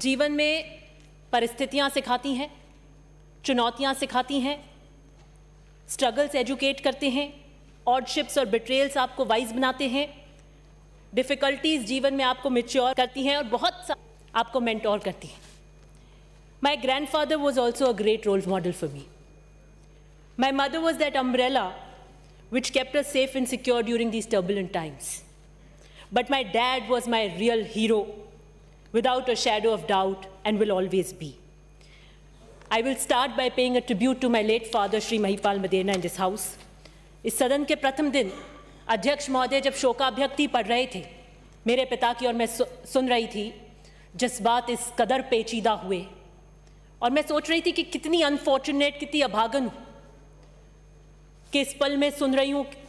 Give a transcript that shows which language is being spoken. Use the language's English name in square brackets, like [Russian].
[Hindi] जीवन में परिस्थितियाँ सिखाती हैं, चुनौतियाँ सिखाती हैं, स्ट्रगल्स एजुकेट करते हैं, ऑडशिप्स और बिट्रेयल्स आपको वाइज बनाते हैं, डिफ़िकल्टीज़ जीवन में आपको मैच्योर करती हैं और बहुत आपको मेंटोर करती हैं। [English] My grandfather was also a great role model for me. My mother was that umbrella which kept us safe and secure during these turbulent times. But my dad was my real hero, without a shadow of doubt, and will always be. I will start by paying a tribute to my late father, Shri Mahipal Maderna, in this house. [Hindi] इस सदन के प्रथम दिन अध्यक्ष महोदय जब शोकाभ्यक्ति पढ़ रहे थे मेरे पिता की और मैं सुन रही थी, जज्बात इस कदर पेचीदा हुए और मैं सोच रही थी कि कितनी अनफॉर्चुनेट, कितनी अभागन हूँ कि इस पल में सुन रही हूँ।